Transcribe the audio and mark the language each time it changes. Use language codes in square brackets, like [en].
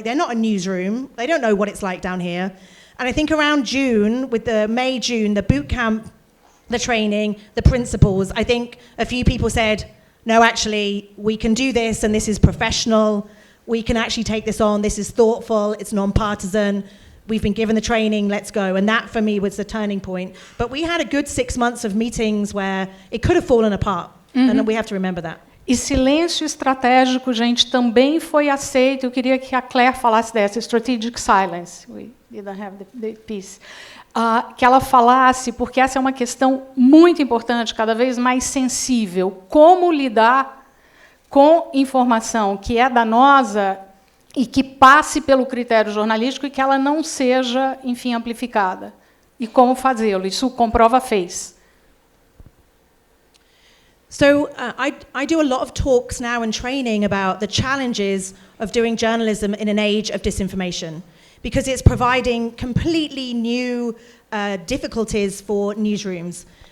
[en] They're not a newsroom. They don't know what it's like down here. And I think around June, with the May, June, the boot camp, the training, the principles, I think a few people said, no, actually, we can do this, and this is professional. We can actually take this on. This is thoughtful. It's non-partisan. We've been given the training. Let's go. And that, for me, was the turning point. But we had a good 6 months of meetings where it could have fallen apart. Mm-hmm. And we have to remember that. [pt] E silêncio estratégico, gente, também foi aceito. Eu queria que a Claire falasse dessa, [en] strategic silence. We didn't have the piece. [pt] Que ela falasse, porque essa é uma questão muito importante, cada vez mais sensível. Como lidar com informação que é danosa e que passe pelo critério jornalístico e que ela não seja, enfim, amplificada. E como fazê-lo. Isso o Comprova fez. [en] So I do a lot of talks now and training about the challenges of doing journalism in an age of disinformation, because it's providing completely new difficulties for newsrooms.